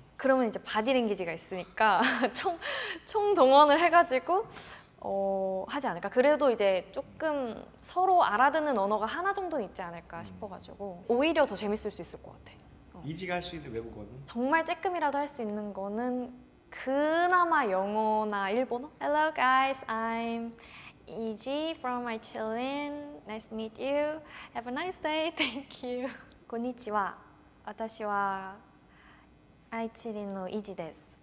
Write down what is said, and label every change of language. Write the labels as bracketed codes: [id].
[ko] 그러면 이제 바디랭귀지가 있으니까 총 동원을 해가지고 하지 않을까. 그래도 이제 조금 서로 알아듣는 언어가 하나 정도는 있지 않을까 싶어가지고 오히려 더 재밌을 수 있을 것 같아. 이지가 할 수 있는 외국어는? 정말 쬐끔이라도 할 수 있는 거는 그나마 영어나 일본어? [en] Hello guys, I'm Iji from Ichilin. Nice to meet you. Have a nice day. Thank you. [ja] こんにちは。私は愛知県のイジです。